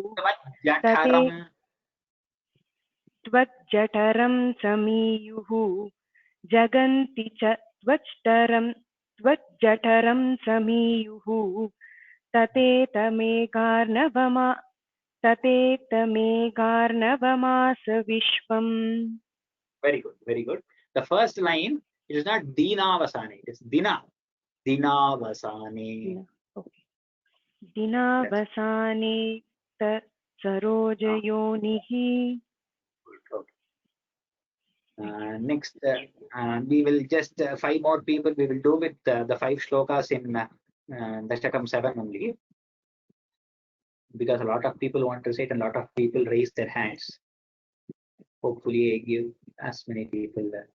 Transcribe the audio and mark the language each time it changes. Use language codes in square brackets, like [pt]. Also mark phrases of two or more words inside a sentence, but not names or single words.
[sa] त्वज्जठरं समीयुः जगन्ति च त्वज्जठरं समीयुः ततेतमेकार्णवमास विश्वम्. [en] Very good, very good. The first line, it is not Dinavasane, it is Dina. Dinavasane. Okay. [sa] Dinavasane ta sarojayonihi. [en] Next, we will just 5 more people. We will do with the 5 shlokas in Dashakam 7 only, because a lot of people want to say it and a lot of people raise their hands. Hopefully, I give as many people.